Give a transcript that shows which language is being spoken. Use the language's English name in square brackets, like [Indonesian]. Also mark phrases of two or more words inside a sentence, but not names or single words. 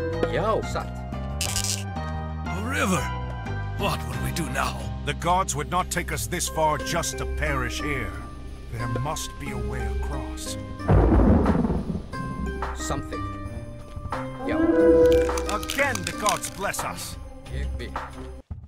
[Icelandic] Já, satt. [English] A river! What will we do now? The gods would not take us this far just to perish here. There must be a way across. Something. Já. Again, the gods bless us. [Icelandic] Ég vil.